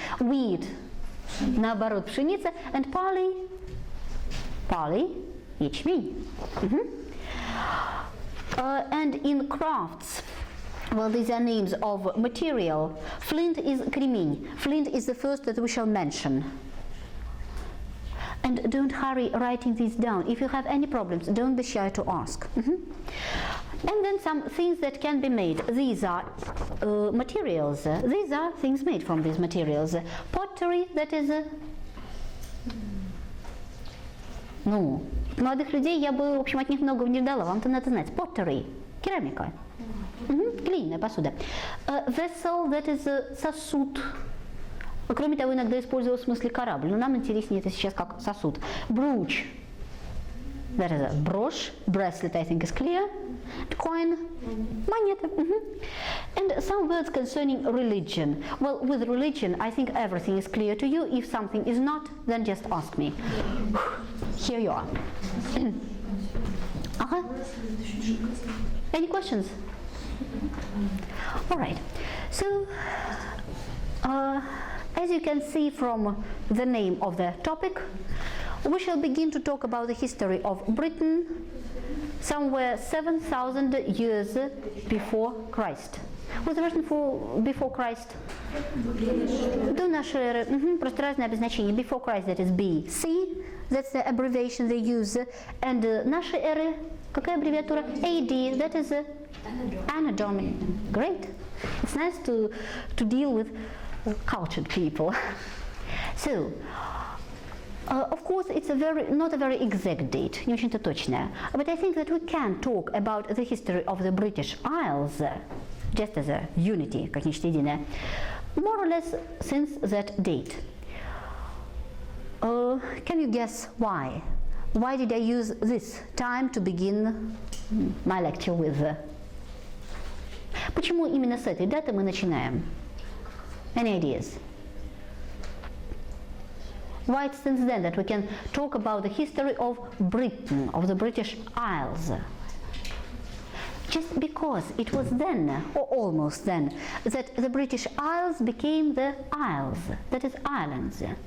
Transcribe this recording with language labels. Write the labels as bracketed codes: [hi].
[ru] Wheat, наоборот, пшеница. [en] And barley, ячмень. And in crafts, well, these are names of material. Flint is кремень. Flint is the first that we shall mention. And don't hurry writing these down. If you have any problems, don't be shy to ask. And then some things that can be made. These are materials. These are things made from these materials. Pottery, that is... [ru] молодых людей я бы, в общем, от них многого не ждала. Вам-то надо знать. [en] Pottery, керамика. [ru] Глиняная посуда. [en] Vessel, that is сосуд. [ru] Кроме того, иногда использовал в смысле корабль, но нам интереснее это сейчас как сосуд. [en] Brooch, that is a брошь. Bracelet, I think, is clear. Coin, монета. And some words concerning religion. Well, with religion, I think everything is clear to you. If something is not, then just ask me. Here you are. Any questions? All right. So, as you can see from the name of the topic, we shall begin to talk about the history of Britain somewhere 7,000 years before Christ. What's the version for before Christ? [ru] До нашей эры. Просто разные обозначения. [en] Before Christ, that is BC. That's the abbreviation they use. [ru] And нашей эры, какая аббревиатура? [en] AD, that is Anno Domini. Great. It's nice to deal with cultured people. So, of course, it's not a very exact date, [ru] не очень-то точная. [en] But I think that we can talk about the history of the British Isles, just as a unity, [ru] как нечто единое, [en] more or less since that date. Can you guess why? Why did I use this time to begin my lecture with? [ru] Почему именно с этой даты мы начинаем? [en] Any ideas? Why it's since then that we can talk about the history of Britain, of the British Isles? Just because it was then, or almost then, that the British Isles became the Isles, that is islands.